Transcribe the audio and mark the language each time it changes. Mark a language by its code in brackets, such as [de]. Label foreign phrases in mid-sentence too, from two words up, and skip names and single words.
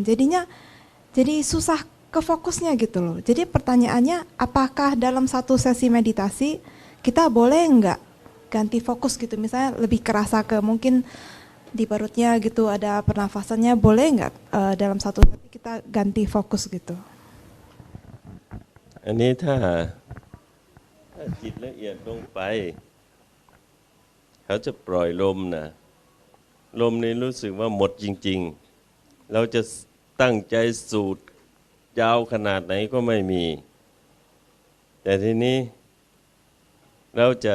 [id] Jadinya jadi susah ke fokusnya gitu loh. Jadi pertanyaannya, apakah dalam satu sesi meditasi kita boleh nggak ganti fokus gitu? Misalnya lebih kerasa ke mungkin di perutnya gitu ada pernafasannya, boleh nggak dalam satu sesi kita ganti fokus gitu? [th] อันนี้ถ้าจิตละเอียดลงไปเขาจะปล่อยลมนะลมนี้รู้สึกว่าหมดจริง ๆเราจะตั้งใจสูดยาวขนาดไหนก็ไม่มีแต่ทีนี้เราจะ